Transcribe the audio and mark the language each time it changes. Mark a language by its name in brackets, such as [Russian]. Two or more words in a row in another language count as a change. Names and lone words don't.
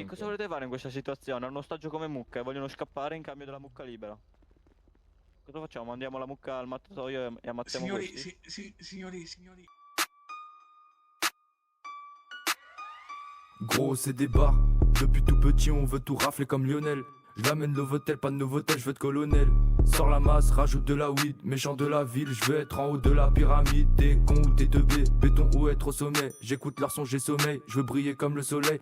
[Italian] Pensa cosa un po'. volete fare in questa situazione? Hanno ostaggio come mucca e vogliono scappare in cambio della mucca libera. Cosa facciamo? Mandiamo la mucca al mattatoio e ammazziamo Signori, questi? signori. [French] Gros c'est des bars, depuis tout petit on veut tout rafler comme Lionel. J'amène le votel, pas de novotel, je veux être colonel. Sors la masse, rajoute de la weed, méchant de la ville, je veux être en haut de la pyramide. T'es con ou t'es teubé, béton ou être au sommet. J'écoute leur son, j'ai sommeil, je veux briller comme le soleil.